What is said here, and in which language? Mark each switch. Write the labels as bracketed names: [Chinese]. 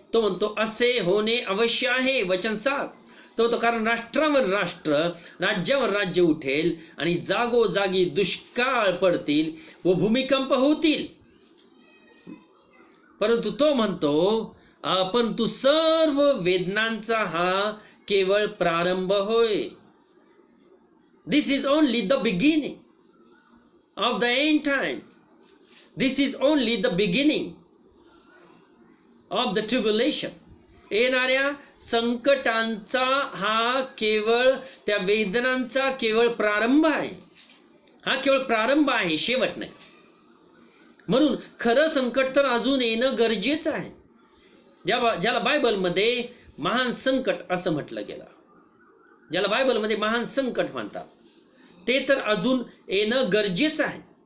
[Marathi] तो म्हणतो असे होणे अवश्य आहे. वचन 7 तो म्हणतो कारण राष्ट्रावर राष्ट्र, राज्यावर राज्य उठेल आणि जागोजागी दुष्काळ पडतील व भूमिकंप होतील. परंतु तो म्हणतो परंतु सर्व वेदनांचा हा केवळ प्रारंभ होय. [English] This is only the beginning of the end time. This is only the beginning of the tribulation. [Marathi] येणाऱ्या संकटांचा हा केवळ, त्या वेदनांचा केवळ प्रारंभ आहे. हा केवळ प्रारंभ आहे, शेवट नाही. म्हणून खरं संकट तर अजून येणं गरजेचं आहे. ज्याला बायबलमध्ये महान संकट असं म्हटलं गेलं, ज्याला बायबलमध्ये महान संकट म्हणतात, ते तर अजून येणं गरजेचं आहे.